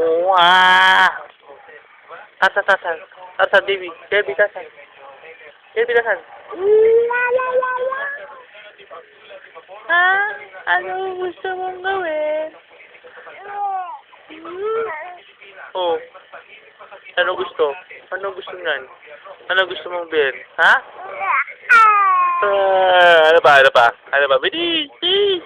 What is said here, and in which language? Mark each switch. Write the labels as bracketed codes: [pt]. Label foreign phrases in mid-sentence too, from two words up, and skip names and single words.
[tl] Wah! Tasan. Tasan, Debbie. Debbie, tasan. Debbie, tasan. Ha? Ano gusto mong gawin? Oh. Ano gusto? Ano gusto niyan? Ano gusto mong bilhin? Ha? Ano ba? Ano ba? Bilis! Bilis!